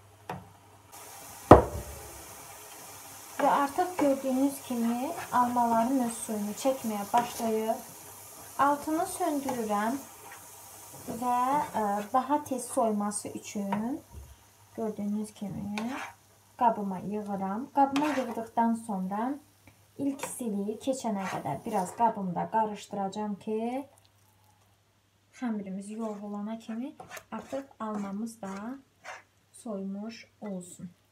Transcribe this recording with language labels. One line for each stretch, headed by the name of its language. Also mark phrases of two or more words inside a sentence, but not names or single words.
Turkish: Ve artık gördüğünüz gibi almaların öz suyunu çekmeye başlıyor. Altını söndürürüm ve daha tez soyması için gördüğünüz gibi
Azerbaijani: qabıma yığıram. Qabıma yığdıktan sonra ilk istiliyi keçənə qədər biraz qabımda qarışdıracağım ki xəmirimiz yoğrulana kimi artıq almamız da soymuş olsun.